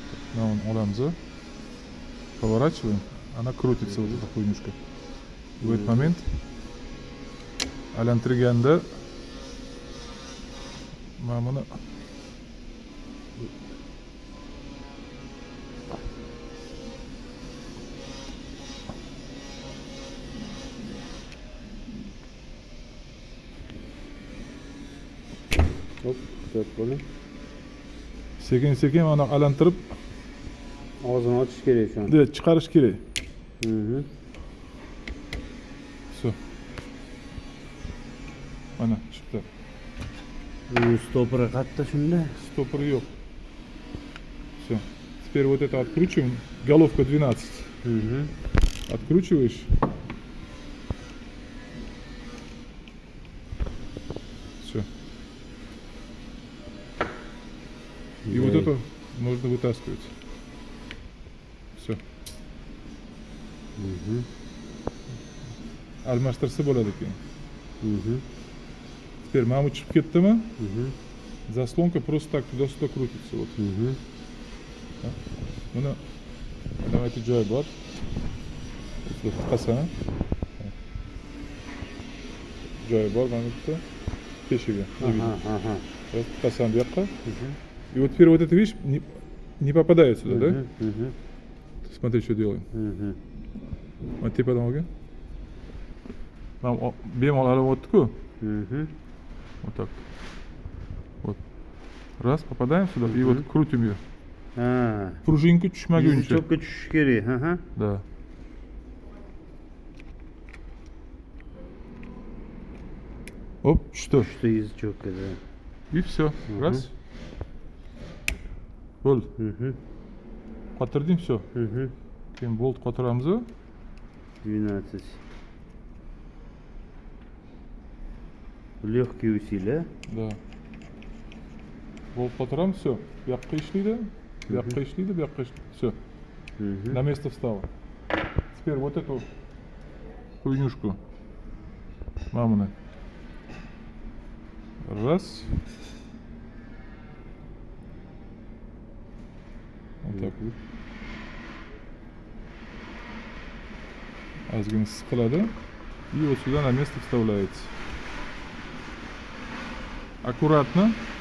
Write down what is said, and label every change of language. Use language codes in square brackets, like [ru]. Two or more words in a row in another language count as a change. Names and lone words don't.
[ru] Вон олемз. Поворачиваем. Она крутится, вот эта хуйнюшка. В этот момент [uz] aylantirganda mana buni Hop, kutyap qo'ying. sekin mana aylantirib Og'zini ochish kerak shu an. chiqarish kerak. Все. Mana chiqdi. Stoperi qayerda shunda? [ru] Стопора yok. Все. Теперь вот это откручиваем. Головка 12. Откручиваешь. Все. И вот это можно вытаскивать. Все. [uz] Almashtirsa bo'ladi keyin. Теперь mana bu chiqib ketdimi? [ru] Заслонка просто так туда-сюда крутится. Вот. [uz] Buni давайте joyi bor. Tiqasan. Joyi bor mana bu yerda. Teshiga. Tiqasan bu yoqqa. [ru] И вот теперь вот это, видишь, не попадает сюда, да? Смотри, что делаем. Вот [uz] tepadan olgin. Mana bemalol olyapti-ku. [ru] Вот так. Вот. Раз, попадаем сюда, и вот крутим ее. [uz] Пружинка tushmaguncha. Chopga tushish kerak. [ru] Да. Оп, что? [uz] Tushdi язычокка, да. [ru] И все. Раз. [uz] Bo'ldi. Qotirdim, все. Keyin bolt qotiramiz. 12. [ru] Легкий усилие. [uz] Да. Bolt qotiramiz, все. Bu yoqqa ishlaydi, bu yoqqa ishlaydi, bu yoqqa ishlaydi. [ru] Все. На место встало. Теперь вот эту хуйнюшку. Мамина. Раз. Вот так вот. [uz] Ozgina siqiladi. [ru] И вот сюда на место вставляется. Аккуратно.